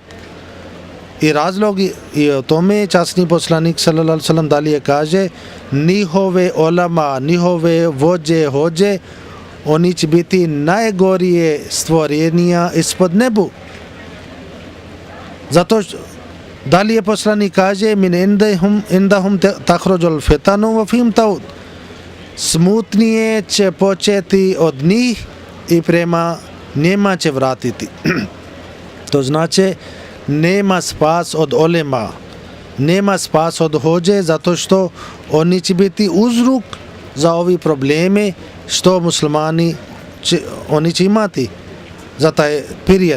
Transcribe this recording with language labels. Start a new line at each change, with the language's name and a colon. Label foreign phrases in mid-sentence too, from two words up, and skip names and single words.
Bosnian: I razlog je o tome, časni poslanik
Arabic: صلى الله عليه وسلم
Bosnian: dalje kaže, njihove ulema, njihove vođe, hođe, oni će biti najgorije stvorenja ispod nebu. Zato dalje poslanik kaže,
Arabic: من عندهم تخرج الفتن وفيهم تعود.
Bosnian: Smutnije će početi od njih i prema njima će vratiti. To znači nema spas od ulema, nema spas od hođe, zato što oni će biti uzrok za ovi probleme što muslimani oni će imati za taj period.